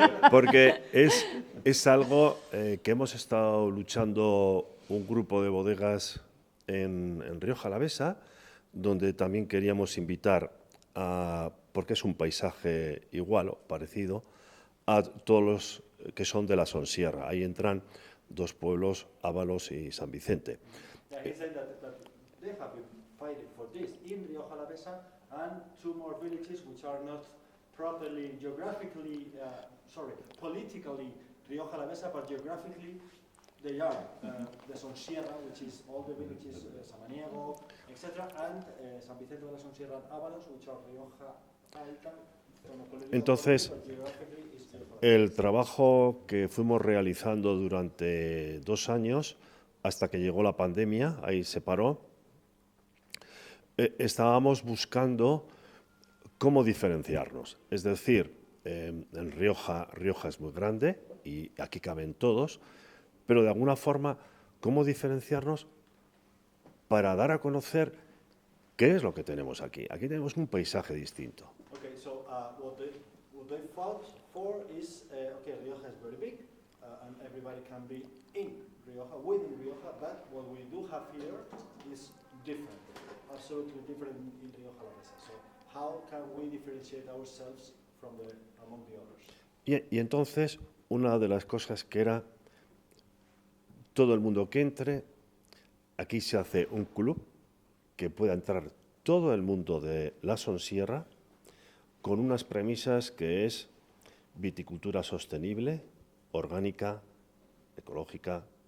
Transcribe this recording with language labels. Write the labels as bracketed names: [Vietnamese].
[Spanish] Porque es algo que hemos estado luchando un grupo de bodegas en Rioja Alavesa, donde también queríamos invitar a, porque es un paisaje igual o parecido, a todos los que son de la Sonsierra. Ahí entran dos pueblos, Ábalos y San Vicente. [English] Yeah, he said that they have been fighting for this in Rioja Alavesa and two more villages which are not properly geographically, politically Rioja Alavesa, but geographically they are the Sonsierra, which is all the villages, Samaniego, etc., and San Vicente de la Sonsierra and Ábalos, which are Rioja Alta. [Spanish] Entonces, el trabajo que fuimos realizando durante 2 años, hasta que llegó la pandemia, ahí se paró, estábamos buscando cómo diferenciarnos. Es decir, en Rioja es muy grande y aquí caben todos, pero de alguna forma, cómo diferenciarnos para dar a conocer qué es lo que tenemos aquí. Aquí tenemos un paisaje distinto. [English] Okay, so what they fought for is, Rioja is very big, and everybody can be in Rioja, within Rioja, but what we do have here is different, absolutely different in Rioja Alavesa. So how can we differentiate ourselves among the others? [Spanish] Y entonces, una de las cosas que era, todo el mundo que entre, aquí se hace un club que pueda entrar todo el mundo de la Sonsierra con unas premisas que es viticultura sostenible, orgánica, ecológica.